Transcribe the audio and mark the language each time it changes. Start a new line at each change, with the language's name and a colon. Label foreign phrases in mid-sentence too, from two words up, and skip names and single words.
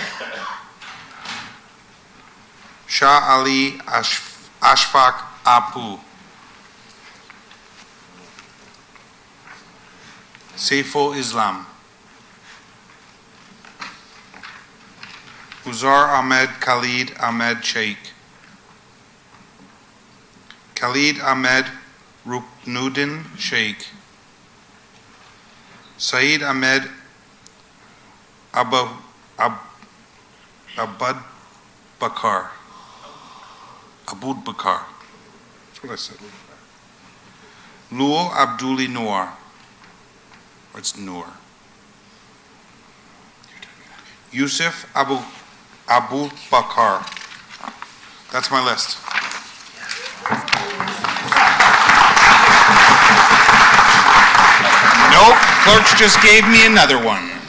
English: Shah Ali Ashfaq Apu. Saiful Islam. Uzar Ahmed Khalid Ahmed Sheikh. Khalid Ahmed Ruknuddin Sheikh. Saeed Ahmed Abud Bakar. Abud Bakar. That's what I said. Lul Abduli Noor. Or it's Noor. Yusuf Abu Bakar. That's my list. Nope, clerks just gave me another one.